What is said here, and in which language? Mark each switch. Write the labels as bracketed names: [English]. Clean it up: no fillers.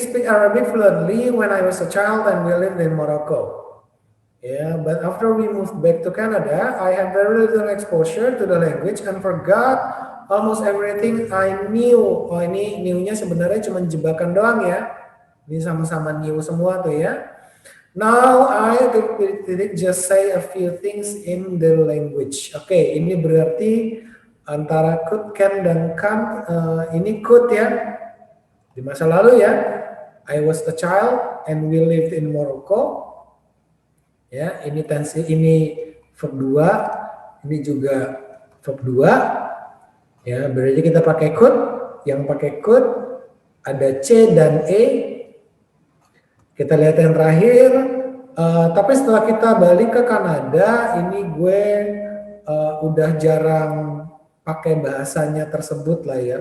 [English] speak Arabic fluently when I was a child and we lived in Morocco. Yeah, but after we moved back to Canada, I had very little exposure to the language and forgot almost everything I knew. [Indonesian] Oh ini new-nya sebenarnya cuma jebakan doang ya. Ini sama-sama new semua tuh ya. [English] Now I just say a few things in the language. [Indonesian] Oke, ini berarti antara could, can, dan can't. Ini could ya. Di masa lalu ya, [English] I was a child and we lived in Morocco. [Indonesian] Ya, ini tensi, ini verb 2, ini juga verb 2. Ya, berarti kita pakai could. Yang pakai could ada C dan E. Kita lihat yang terakhir. Tapi setelah kita balik ke Kanada, ini gue udah jarang pakai bahasanya tersebut lah ya.